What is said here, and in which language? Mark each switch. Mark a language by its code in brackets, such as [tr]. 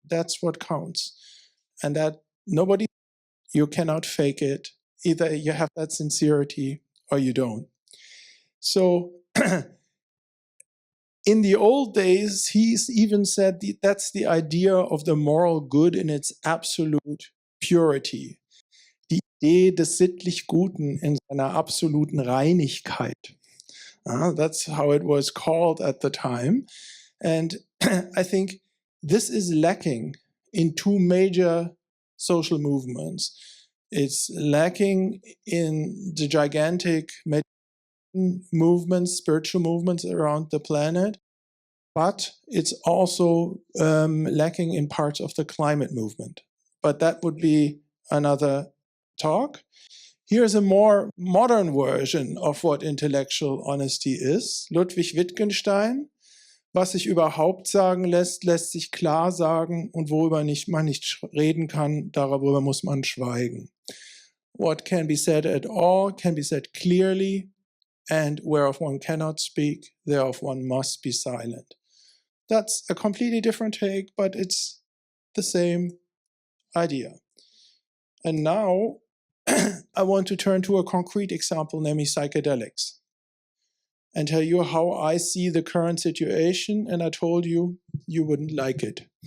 [en] That's what counts. And that nobody, you cannot fake it. Either you have that sincerity or you don't. So in the old days, he's even said that's the idea of the moral good in its absolute purity. [de] Die Idee des sittlich Guten in seiner absoluten Reinigkeit. [en] That's how it was called at the time. And I think this is lacking in two major social movements. It's lacking in the gigantic movements, spiritual movements around the planet, but it's also lacking in parts of the climate movement. but that would be another talk. Here's a more modern version of what intellectual honesty is. Ludwig Wittgenstein. [de] Was sich überhaupt sagen lässt, lässt sich klar sagen, und worüber man nicht reden kann, darüber muss man schweigen. [en] What can be said at all can be said clearly, and whereof one cannot speak, thereof one must be silent. That's a completely different take, but it's the same idea. And now I want to turn to a concrete example, namely psychedelics, and tell you how I see the current situation, and I told you you wouldn't like it.